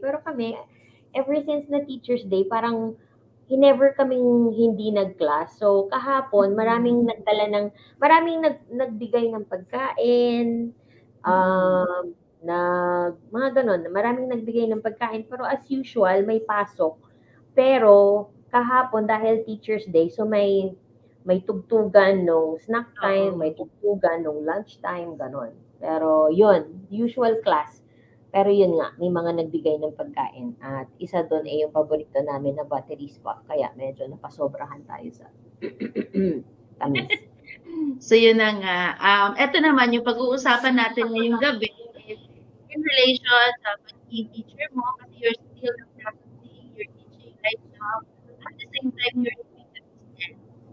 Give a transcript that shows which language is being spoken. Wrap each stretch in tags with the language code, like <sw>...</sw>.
<tl>Pero kami,</tl> <en>ever since</en> <tl>na Teacher's Day, parang never kaming hindi nag-class. So, kahapon, Mm. maraming nagbigay ng pagkain, Mm. mga ganon, maraming nagbigay ng pagkain. Pero as usual, may pasok. Pero, kahapon, dahil Teacher's Day, so may tugtugan nung snack time, may Oo. tugtugan nung lunch time, ganon. Pero, yun, usual class. Pero yun nga, may mga nagbigay ng pagkain at isa doon ay yung paborito namin na battery spot kaya medyo napasobrahan tayo sa tamis.</tl> <en>So</en> <tl>yun na nga, eto naman yung pag-uusapan natin ngayong gabi</tl> <en>is in relation</en> <tl>sa pagiging</tl> <en>teacher</en> <tl>mo kasi</tl> <en>you're still practicing, you're teaching right now, at the same time you're doing the business.</en>